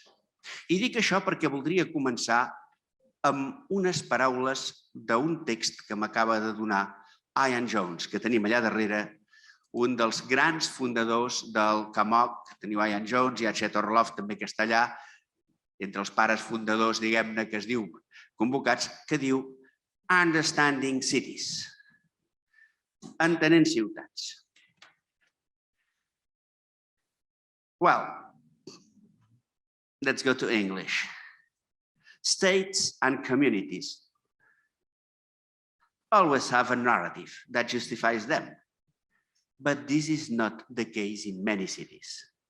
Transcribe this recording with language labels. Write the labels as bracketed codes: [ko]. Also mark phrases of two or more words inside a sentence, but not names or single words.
[ca] I dic això perquè voldria començar amb unes paraules d'un text que m'acaba de donar Ian Jones, que tenim allà darrere, un dels grans fundadors del CAMOC. Teniu Ian Jones, hi ha Chet Orloff també que està allà, entre els pares fundadors, diguem-ne, que es diu convocats, que diu Understanding Cities. Entenent ciutats. [en] Well, let's go to English. States and communities always have a narrative that justifies them, but this is not the case in many cities.